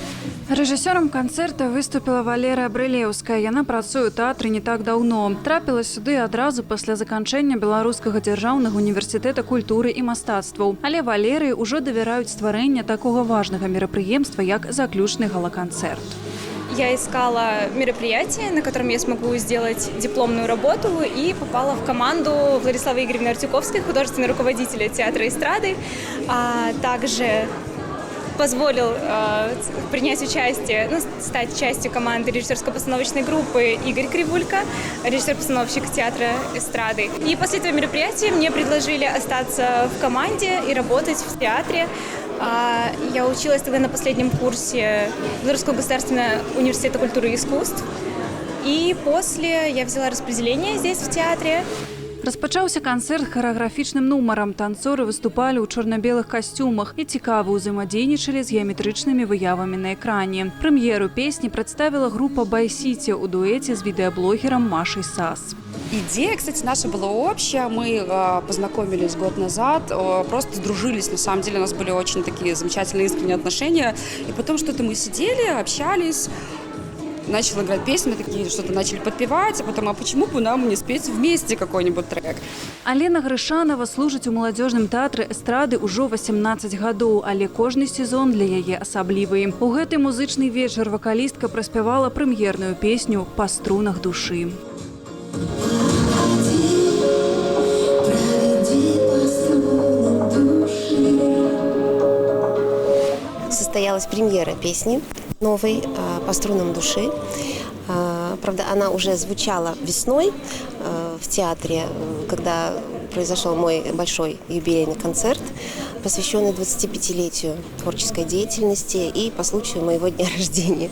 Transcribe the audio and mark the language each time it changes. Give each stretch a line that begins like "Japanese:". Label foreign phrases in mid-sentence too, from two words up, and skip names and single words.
Belarusian: Рэжысёрам канцэрта выступіла Валерыя Брылеўская. Яна працуе ў тэатры не так даўно. Трапіла сюды адразу пасля заканчэння Беларускага дзяржаўнага універсітэта культуры і мастацтваў. Але Валерыі ўжо давяраюць стварэнне такога важнага мерапрыемства, як заключны гала-канцэрт.
Russian: Я искала мероприятие, на котором я смогу сделать дипломную работу, и попала в команду Владиславы Игоревны Артюковской, художественного руководителя театра эстрады, а также позволил принять участие, стать частью команды режиссерско-постановочной группы Игорь Кривулько, режиссер-постановщик театра эстрады. И после этого мероприятия мне предложили остаться в команде и работать в театре. Я училась тогда на последнем курсе Белорусского государственного университета культуры и искусств. И после я взяла распределение здесь, в театре.
Belarusian: Распачаўся канцэрт харэаграфічным нумарам. Танцоры выступалі ў чорна-белых касцюмах і цікава ўзаемадзейнічалі з геаметрычнымі выявамі на экране. Прэм'еру песні прадставіла група «Бай-Сіці» у дуэце з відэаблогерам Машай Сас.
Russian: Идея, кстати, наша была общая. Мы познакомились год назад, просто сдружились. На самом деле у нас были очень такие замечательные искренние отношения. И потом что-то мы сидели, общались. начал играть песни, мы такие что-то начали подпевать, а потом, а почему бы нам не спеть вместе какой-нибудь трек?
Belarusian: Алена Грышанова служыць у маладзёжным тэатры эстрады ўжо 18 гадоў, але кожны сезон для яе асаблівы. У гэты музычны вечар вакалістка праспявала прэм'ерную песню «Па струнах душы».
Russian: Состоялась премьера песни новой «По струнам души». Правда, она уже звучала весной в театре, когда произошел мой большой юбилейный концерт, посвященный 25-летию творческой деятельности, и по случаю моего дня рождения.